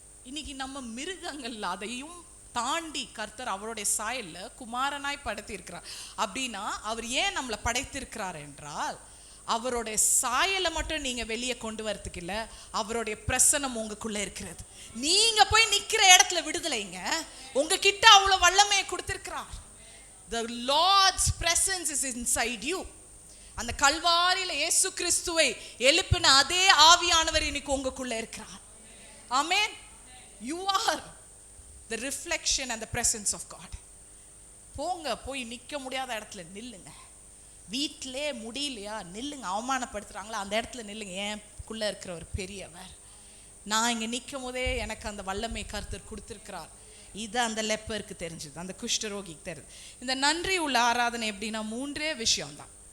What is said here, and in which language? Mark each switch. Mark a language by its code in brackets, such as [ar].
[ta] இன்னைக்கு நம்ம மிருகங்கள், அதையும் தாண்டி கர்த்தர் அவருடைய சாயல்ல குமாரனாய் படைத்து இருக்கிறார். அப்படின்னா அவர் ஏன் நம்மளை படைத்திருக்கிறார் என்றால், அவருடைய சாயலை மட்டும் நீங்க வெளியே கொண்டு வரதுக்கு இல்ல, அவருடைய பிரசன்னம் உங்களுக்குள்ள இருக்கிறது. நீங்க போய் நிக்கிற இடத்துல விடுதலைங்க. உங்ககிட்ட அவ்வளவு வல்லமையை கொடுத்திருக்கிறார். [en] The Lord's presence is inside you. [ta] அந்த கல்வாரியில இயேசு கிறிஸ்துவை எழுப்பின அதே ஆவியானவர் இன்னைக்கு உங்களுக்குள்ள இருக்கிறார். ஆமென். [en] You are the reflection and the presence of God. [ta] போங்க, போய் நிக்க முடியாத இடத்துல நில்லுங்க. வீட்டிலே முடியலையா நில்லுங்க. அவமானப்படுத்துறாங்களா அந்த இடத்துல நில்லுங்க. எனக்குள்ள இருக்கிற ஒரு பெரியவர், நான் இங்க நிற்கும் போதே எனக்கு அந்த வல்லமை கர்த்தர் கொடுத்திருக்கிறார். இது அந்த லெப்பருக்கு தெரிஞ்சது, அந்த குஷ்டரோகிக்கு தெரியுது. இந்த நன்றி உள்ள ஆராதனை எப்படின்னா 3 விஷயம்தான்.